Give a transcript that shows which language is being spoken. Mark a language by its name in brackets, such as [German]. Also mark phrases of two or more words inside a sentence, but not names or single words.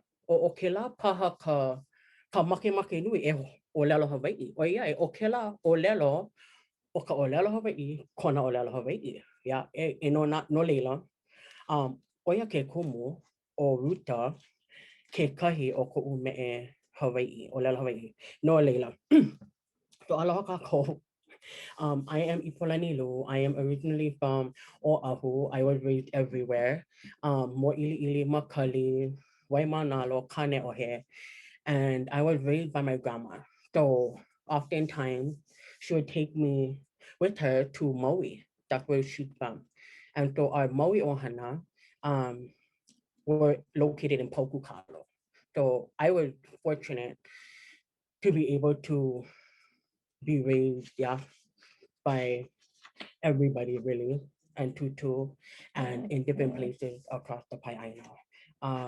[Hawaiian] O kēlā paha ka makemake nui e ʻōlelo Hawaiʻi. O ia o kēlā ʻōlelo o ka ʻōlelo Hawaiʻi, kona ʻōlelo Hawaiʻi. Ia, e no leila. O ia ke kumu o Ruta kekahi o koʻu meʻe Hawaiʻi, ʻōlelo Hawaiʻi. No leila. [English] So [Hawaiian] aloha kākou. [English] I am Ipolani Lu. I am originally from Oahu. I was raised everywhere. Moʻiliʻili, Makali, Waimanalo, Kaneʻohe. And I was raised by my grandma. So oftentimes she would take me with her to Maui. That's where she's from. And so our Maui ohana were located in Pokukalo. So I was fortunate to be able to be raised, yeah, by everybody really, and Tutu, and in different places across the Pai'aina.